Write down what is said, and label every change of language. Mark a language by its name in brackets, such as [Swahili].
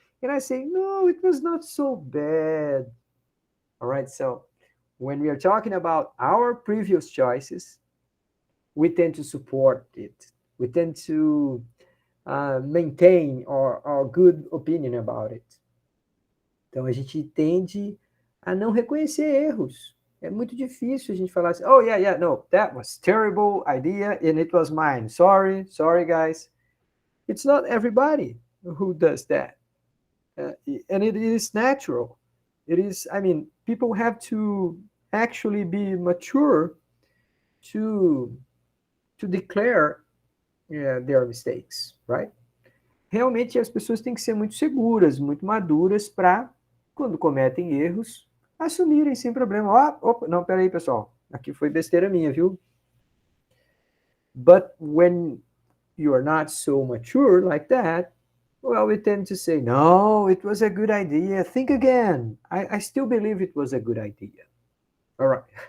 [English] And I say, no, it was not so bad. All right, so when we are talking about our previous choices, we tend to support it. We tend to maintain our good opinion about it. [Portuguese] Então a gente tende a não reconhecer erros. É muito difícil a gente falar assim, [English] oh yeah, yeah, no, that was terrible idea and it was mine. Sorry guys. It's not everybody who does that. And it is natural. It is, I mean, people have to actually be mature to declare their mistakes, right? [Portuguese] Realmente as pessoas têm que ser muito seguras, muito maduras para, quando cometem erros, assumirem sem problema. Opa, não, peraí, pessoal, aqui foi besteira minha, viu? [English] But when you are not so mature like that, well, we tend to say, no, it was a good idea. Think again. I still believe it was a good idea. All right.